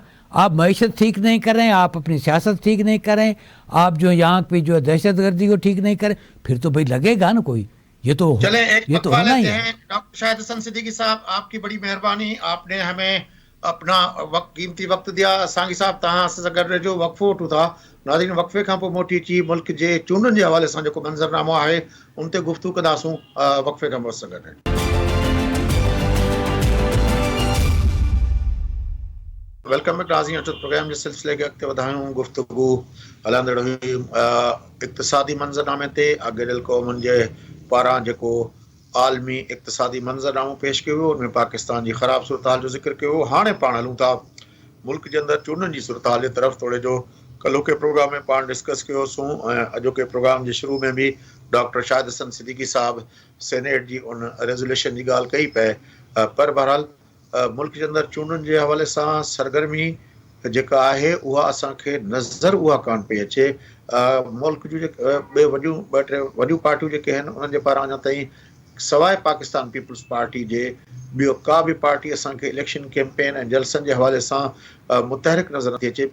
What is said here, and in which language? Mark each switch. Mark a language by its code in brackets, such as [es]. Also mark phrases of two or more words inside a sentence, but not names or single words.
[ur] آپ معیشت ٹھیک نہیں کر رہے ہیں, آپ اپنی سیاست ٹھیک نہیں کر رہے ہیں, آپ جو یہاں پہ جو دہشت گردی کو ٹھیک نہیں کریں, پھر تو بھائی لگے گا نا کوئی. یہ تو ہونا ہی ہے. ڈاکٹر شاہد حسن صدیقی صاحب, آپ کی بڑی مہربانی, آپ نے ہمیں اپنا قیمتی وقت دیا. [sd] سانگی صاحب تہاں سے گڈ جو وقفو وٹھو تھا, ناظرین وقفے کھان پوءِ موٹی اچي ملک جي چونڊن جي حوالے سان جيڪو منظرنامو آهي ان تي گفتگو ڪنداسون. وقفے کان پوءِ گڏ. [en] welcome back [sd] ناظرین, اچو پروگرام جي سلسلے کي اڳتي وڌايون. گفتگو هلندڙ هئي اقتصادي منظرنامے تي. اڳيل قومن جي پاران جيڪو عالمي اقتصادي منظرنامو پیش کيو ويو, ان میں پاکستان جي خراب صورتحال جو ذڪر کيو. هاڻي پاڻ هلون ٿا ملڪ جي اندر چونڊن جي صورتحال جي طرف. تھوڙے جو کلو کے پروگرام میں پاڻ ڈسڪس کيو سون. اڄو کے پروگرام جي شروع میں بھی ڈاکٹر شاہد حسن صدیقی صاحب سینیٹ جي ان ریزوليوشن جي ڳالهه ڪئي پئي, پر بهرحال ملک جي اندر چونڊن جي حوالے سان سرگرمی जेका आहे उहा असांखे नज़र उहा कान पई अचे. मुल्क जूं ॿ टे वॾियूं पार्टियूं जेके आहिनि उन्हनि जे पारां अञा ताईं सवाइ पाकिस्तान पीपल्स पार्टी जे ॿियो का बि पार्टी असांखे [en] election campaign [sd] ऐं जलसनि जे हवाले सां मुतहरिक नज़र नथी अचे.